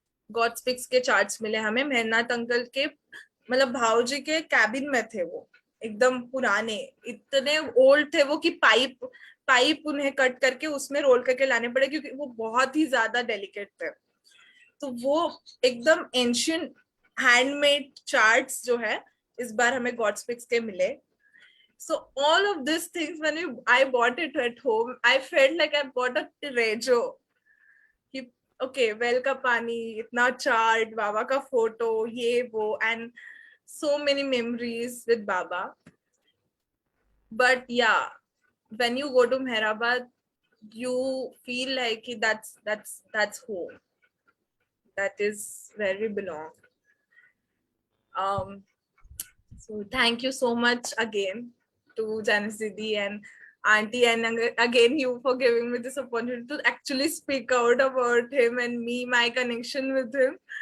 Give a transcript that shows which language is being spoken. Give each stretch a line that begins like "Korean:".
Hindi: God speaks के charts मिले हमें. मेहरनाथ अंकल के मतलब भाऊजी के कैबिन में थे वो, एकदम पुराने, इतने ओल्ड थे वो कि पाइप उन्हें कट करके उसमें रोल करके लाने पड़े क्योंकि वो बहुत ही ज्यादा डेलिकेट थे. तो वो एकदम एंशियंट हैंडमेड चार्ट्स जो है इस बार हमें गॉड स्पिक्स के मिले.
English: So all of these things, when I bought it at home, I felt like I bought a treasure.
Hindi: okay, well का पानी, इतना चाट, बाबा का फोटो, ये वो,
English: and so many memories with Baba. But yeah, when you go to Meherabad, you feel like that's home. That is where we belong. Um, so thank you so much again to Janice Didi and Auntie, and again you for giving me this opportunity to actually speak out about him and me, my connection with him.